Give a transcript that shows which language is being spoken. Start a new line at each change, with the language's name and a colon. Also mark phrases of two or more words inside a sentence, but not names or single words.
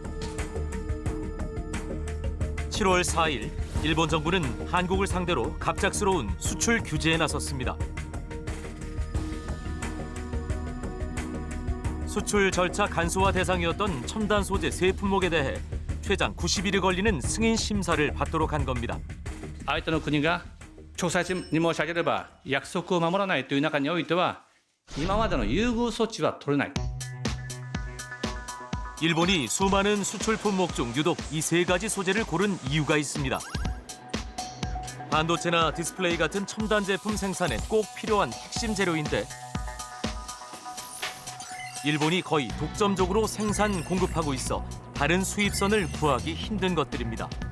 Korean: 7월 4일 일본 정부는 한국을 상대로 갑작스러운 수출 규제에 나섰습니다. 수출 절차 간소화 대상이었던 첨단 소재 세 품목에 대해 최장 90일이 걸리는 승인 심사를 받도록 한 겁니다.
Japanese: 相手の国が調査に申し上げれば約束を守らないという中においては今までの優遇措置は取れない。
Korean: 일본이 수많은 수출 품목 중 유독 이 세 가지 소재를 고른 이유가 있습니다. 반도체나 디스플레이 같은 첨단 제품 생산에 꼭 필요한 핵심 재료인데 일본이 거의 독점적으로 생산 공급하고 있어 다른 수입선을 구하기 힘든 것들입니다.